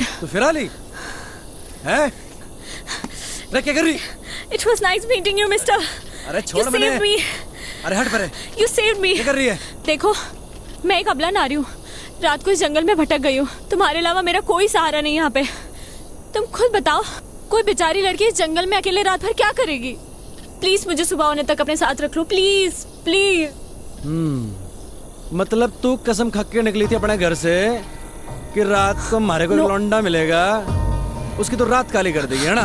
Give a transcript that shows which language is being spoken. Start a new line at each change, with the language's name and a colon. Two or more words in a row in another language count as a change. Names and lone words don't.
Hindi: तो फिर आ ली है? रे क्या कर रही?
English: It was nice meeting you, mister.
Hindi: अरे छोड़
English: You
Hindi: मैंने।
English: saved me.
Hindi: अरे हट परे।
English: You saved me.
Hindi: क्या कर रही है? देखो, मैं एक अबला नारी हूँ। रात को इस जंगल में भटक गई हूँ। तुम्हारे अलावा मेरा कोई सहारा नहीं यहाँ पे। तुम खुद बताओ, कोई बेचारी लड़की इस जंगल में अकेले रात भर क्या करेगी? प्लीज मुझे सुबह होने तक अपने साथ रख लो, प्लीज प्लीज। मतलब तू कसम खा के निकली थी अपने घर से कि रात को हमारे को एक लौंडा मिलेगा, उसकी तो रात काली कर देगी, है ना?